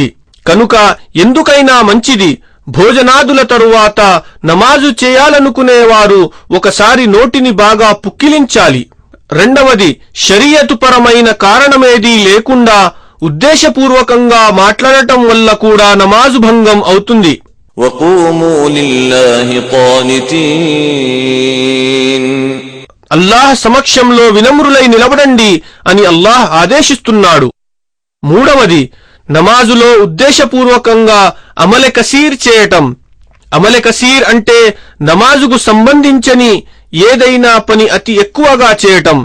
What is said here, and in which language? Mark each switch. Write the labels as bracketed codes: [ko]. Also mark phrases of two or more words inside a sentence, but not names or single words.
[te] కనుక ఎందుకైనా మంచిది, భోజనాదుల తరువాత నమాజు చేయాలనుకునేవారు ఒకసారి నోటిని బాగా పుక్కిలించాలి. రెండవది, షరియతుపరమైన కారణమేదీ లేకుండా ఉద్దేశపూర్వకంగా మాట్లాడటం వల్ల కూడా నమాజు భంగం అవుతుంది. [ar] وَقُومُوا لِلَّهِ قَانِتِينَ [te] అల్లాహ్ సమక్షంలో వినమ్రులై నిలబడండి అని అల్లాహ్ ఆదేశిస్తున్నాడు. మూడవది, నమాజులో ఉద్దేశపూర్వకంగా [ur] عملِ کثیر [te] చేయటం. [ur] عملِ کثیر [te] అంటే నమాజుకు సంబంధించని ఏదైనా పని అతి ఎక్కువగా చేయటం.